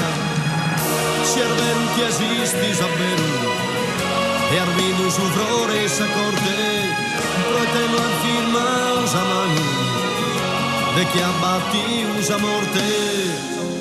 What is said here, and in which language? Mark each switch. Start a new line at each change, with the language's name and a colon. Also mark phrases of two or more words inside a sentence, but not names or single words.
Italian: Se è vero che esisti
Sardinian: sa vero, e arvino su frore e sa corte, proite no ar firma usa manu, de chi abbatti usa morte.